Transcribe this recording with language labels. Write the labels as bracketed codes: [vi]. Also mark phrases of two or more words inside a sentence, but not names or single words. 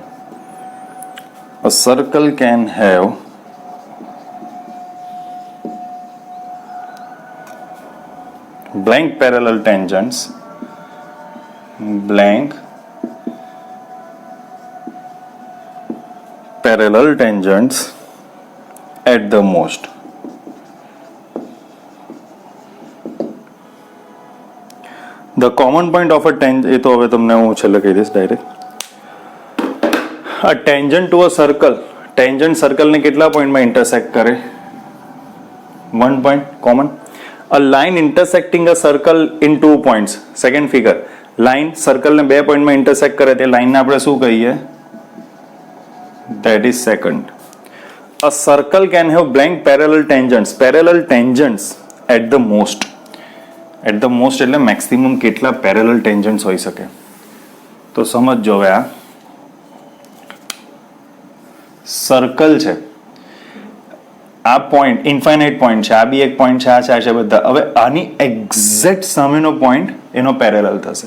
[en] A circle can have blank parallel tangents at the most. The common point of a tangent, [gu] એ તો હવે તમને હું છેલ્લે કહી દઈશ ડાયરેક્ટ. [en] A tangent to a circle, tangent circle [gu] ને કેટલા પોઈન્ટમાં ઇન્ટરસેક્ટ કરે? [en] 1 point common. A line intersecting a circle in 2 points, second figure. [gu] લાઈન સર્કલને 2 પોઈન્ટમાં ઇન્ટરસેક્ટ કરે તે લાઈનને આપણે શું કહીએ? [en] That is second. A circle can have blank parallel tangents at the most. At the most [gu] એટલે મેક્સિમમ કેટલા [en] parallel tangents [gu] હોઈ શકે? તો સમજો હવે આ સર્કલ છે, આ પોઈન્ટ [en] infinite point [gu] છે, આ બી એક પોઈન્ટ છે, આ છે બધા. હવે આની એક્ઝેક્ટ સામેનો પોઈન્ટ એનો પેરેલલ થશે.